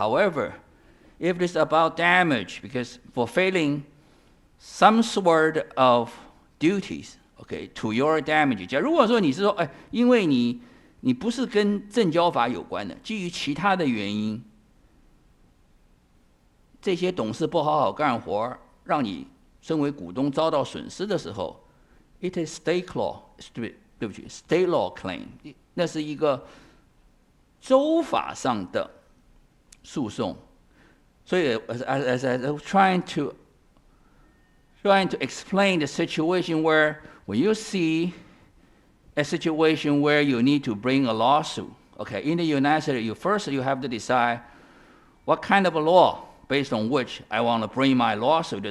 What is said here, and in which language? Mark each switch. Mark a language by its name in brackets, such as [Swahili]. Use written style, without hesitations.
[English] However, if it's about damage, because fulfilling some sort of duties, okay, to your damage. [Chinese] 假如果说你是说，因为你不是跟证交法有关的，基于其他的原因，这些董事不好好干活，让你身为股东遭到损失的时候 ， [English] it is state law， [Chinese] 对不起 ， [English] state law claim， [Chinese] 那是一个州法上的诉讼。所以 [English] as I was trying to explain the situation where when you see a situation where you need to bring a lawsuit, okay, in the United States, first you have to decide what kind of a law based on which I want to bring my lawsuit.